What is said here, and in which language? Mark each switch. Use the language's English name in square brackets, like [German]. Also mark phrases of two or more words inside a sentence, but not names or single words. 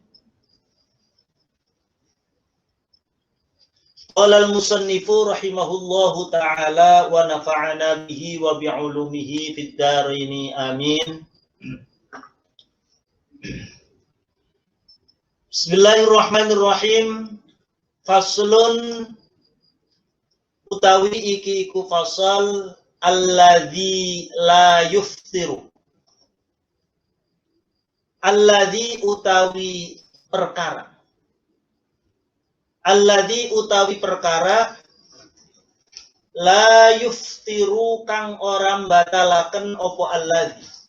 [Arabic] قال المصنف رحمه الله تعالى ونفعنا به وبعلومه في الدارين آمين. Bismillahirrahmanirrahim. [Javanese] Faslun utawi iki iku fasal [Arabic] الذي لا يفطر. [Javanese] Alladzi utawi perkara. Alladzi utawi perkara [Arabic] لا يفطر [Javanese] kang orang batalaken opo alladzi.